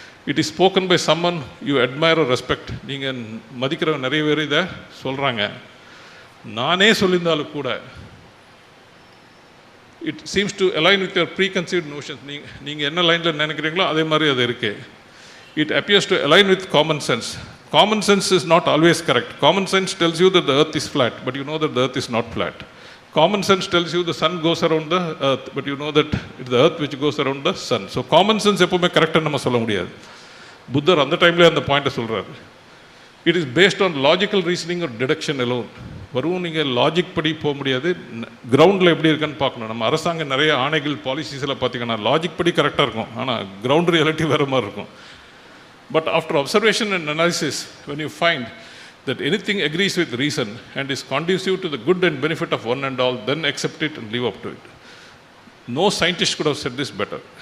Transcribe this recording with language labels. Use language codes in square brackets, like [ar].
[en] it is spoken by someone you admire or respect, [ta] நீங்கள் மதிக்கிறவங்க நிறைய பேர் இதை சொல்கிறாங்க. நானே சொல்லியிருந்தாலும் கூட [en] it seems to align with your preconceived notions, [ta] நீங்கள் என்ன லைனில் நினைக்கிறீங்களோ அதே மாதிரி அது இருக்குது. [en] It appears to align with common sense. Common sense is not always correct. Common sense tells you that the earth is flat, but you know that the earth is not flat. Common sense tells you the sun goes around the earth, but you know that it's the earth which goes around the sun. [ta] So common sense எப்பவுமே கரெக்டாக நம்ம சொல்ல முடியாது. புத்தர் அந்த டைம்லேயே அந்த பாயிண்ட்டை சொல்கிறாரு. [en] it is based on logical reasoning [ta] ஒரு டிடக்ஷன் எலோன். வரும் நீங்கள் லாஜிக் படி போக முடியாது, கிரவுண்டில் எப்படி இருக்குன்னு பார்க்கணும். நம்ம அரசாங்கம் நிறைய ஆணைகள் பாலிசிஸில் பார்த்தீங்கன்னா லாஜிக் படி கரெக்டாக இருக்கும், ஆனால் கிரவுண்ட் ரியாலிட்டி வேறு மாதிரி இருக்கும். [en] But after observation and analysis, when you find that anything agrees with reason and is conducive to the good and benefit of one and all, then accept it and live up to it. No scientist could have said this better.